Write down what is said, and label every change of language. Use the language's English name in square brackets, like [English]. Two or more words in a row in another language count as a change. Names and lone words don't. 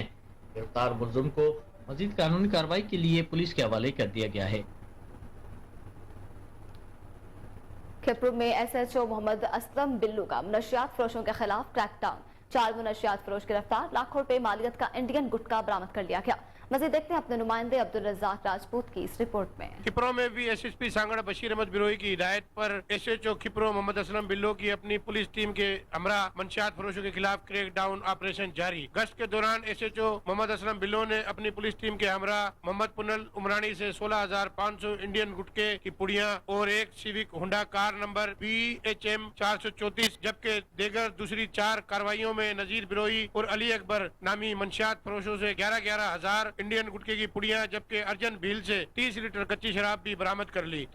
[Urdu] گرفتار ملزم کو مزید قانونی کارروائی کے لیے پولیس کے حوالے کر دیا گیا ہے. کھپرو میں SHO محمد اسلم بلو کا منشیات فروشوں کے خلاف کریک ڈاؤن. 4 منشیات فروش گرفتار، لاکھوں روپے مالیت کا انڈین گٹکا برآمد کر لیا گیا. مزید دیکھتے ہیں اپنے نمائندے عبدالرزاق راجپوت کی اس رپورٹ میں. کھپرو میں بھی SSP سانگھڑ بشیر احمد بروہی کی ہدایت پر SHO کھپرو محمد اسلم بلو کی اپنی [English] police team [Urdu] کے ہمراہ منشیات فروشوں کے خلاف [English] crack down operation [Urdu] جاری. گشت کے دوران SHO محمد اسلم بلو نے اپنی [English] police team [Urdu] کے ہمراہ محمد پنل عمرانی سے 16,500 انڈین گٹکے کی پڑیاں اور ایک سوک ہونڈا [English] car number [Urdu] BHM 434 جبکہ دیگر دوسری 4 کارروائیوں میں نذیر بروہی اور علی اکبر نامی منشیات فروشوں سے 11,000 انڈین گٹکے کی پڑیاں جبکہ ارجن بھیل سے 30 لیٹر کچی شراب بھی برآمد کر لی.